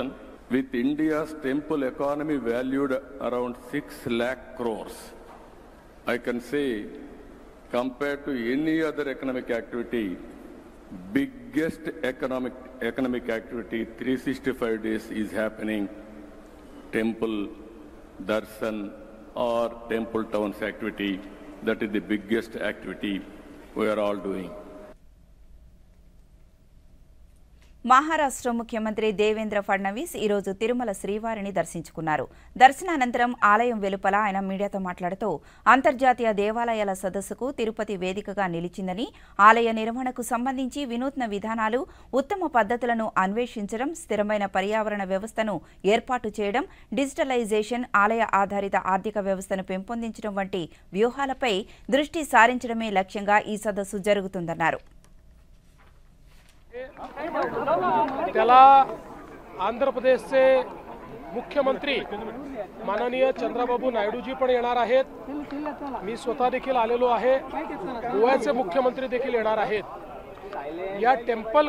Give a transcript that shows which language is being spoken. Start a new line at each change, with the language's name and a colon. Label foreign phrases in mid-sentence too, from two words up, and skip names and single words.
English: With India's temple economy valued around 6 lakh crores, I can say compared to any other economic activity, biggest economic activity 365 days is happening temple darshan or temple towns activity. That is the biggest activity we are all doing.
Telugu: మహారాష్ట్ర ముఖ్యమంత్రి దేవేంద్ర ఫడ్నవీస్ ఈ రోజు తిరుమల శ్రీవారిని దర్శించుకున్నారు దర్శనానంతరం ఆలయం వెలుపల ఆయన మీడియాతో మాట్లాడుతూ అంతర్జాతీయ దేవాలయాల సదస్సుకు తిరుపతి వేదికగా నిలిచిందని ఆలయ నిర్వహణకు సంబంధించి వినూత్న విధానాలు ఉత్తమ పద్ధతులను అన్వేషించడం స్థిరమైన పర్యావరణ వ్యవస్థను ఏర్పాటు చేయడం డిజిటలైజేషన్ ఆలయ ఆధారిత ఆర్థిక వ్యవస్థను పెంపొందించడం వంటి వ్యూహాలపై దృష్టి సారించడమే లక్ష్యంగా ఈ సదస్సు జరుగుతుందన్నారు
Marathi: त्याला आंध्र प्रदेशचे मुख्यमंत्री माननीय चंद्रबाबू नायडूजी पण येणार आहेत मी स्वतः देखील आलेलो आहे गोव्याचे मुख्यमंत्री देखील येणार आहेत या टेम्पल